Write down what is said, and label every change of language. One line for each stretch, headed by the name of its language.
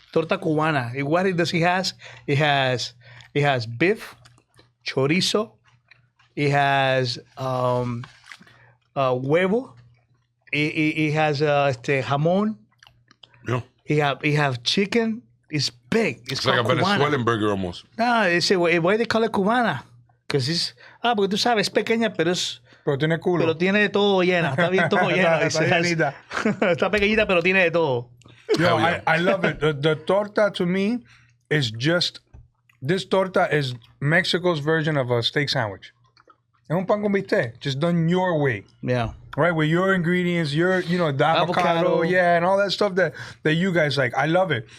English: Torta cubana. And what does he has? It has beef, chorizo. It has huevo. It has jamón. Yeah. It have chicken. It's big. It's like a called cubana. Venezuelan burger almost. No, why they call it cubana? Because it's
Spanish: porque tú sabes, es pequeña, pero Pero tiene culo. tiene de todo llena. Está bien todo llena. Está llenita. Está pequeñita, pero tiene de todo. Yo,
English: yeah. I love it. The torta to me is just, this torta is Mexico's version of a steak sandwich.
Spanish: Es un pan con bistec,
English: just done your way. Yeah. Right, with your ingredients, the avocado, yeah, and all that stuff that you guys like. I love it.